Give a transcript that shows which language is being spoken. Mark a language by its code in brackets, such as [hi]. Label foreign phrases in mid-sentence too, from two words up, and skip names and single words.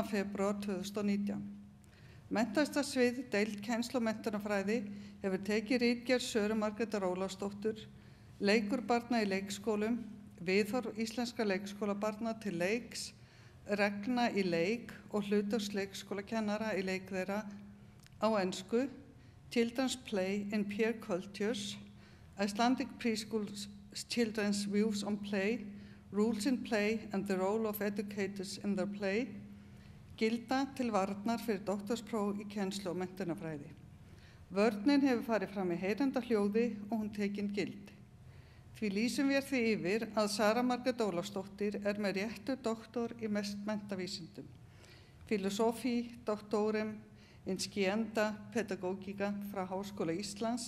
[is] febrúar 2019. Menntavísindasviði deild kennslu og menntunarfræði hefur tekið ritgerð Söru Margrétar Ólafsdóttur, leikur barna í leikskólum, viðhorf íslenska leikskólabarna til leiks, regna í leik og hlutverk leikskólakennara í leik þeirra á ensku, Children's Play in Peer Cultures, Icelandic Preschool Children's Views on Play, Rules in Play and the Role of Educators in their Play, gilda til varnar fyrir doktorspróf í kennslu og menntunarfræði. Vörnin hefur farið fram í heyranda hljóði og hún tekin gild. Því lýsum við því yfir að Sara Margrét Ólafsdóttir með réttu doktor í menntavísindum, filosofí, [la] doktorum in scientia pedagogica [is] frá Háskóla Íslands.